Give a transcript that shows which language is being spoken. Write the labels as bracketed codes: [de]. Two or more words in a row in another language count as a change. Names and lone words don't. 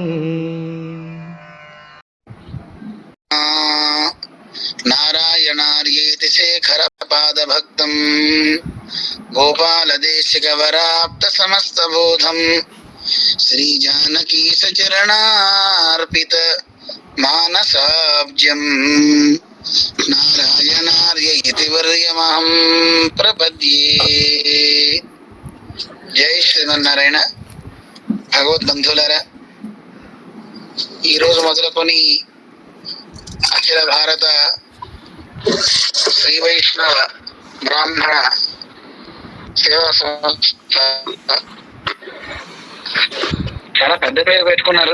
[sa] नारायणार्येति शेखरपादभक्तम् गोपालदेशिकवराप्त समस्तबोधम् श्रीजानकी सचरणार्पित मानसाब्जम् नारायणार्य इति वर्यमहं प्रपद्ये। [te] జై శ్రీమన్నారాయణ. భగవద్బంధువులారా, ఈరోజు మొదలుకొని అఖిల భారత శ్రీ వైష్ణవ బ్రాహ్మణ సేవా సంస్థ చాలా పెద్ద పేరు పెట్టుకున్నారు.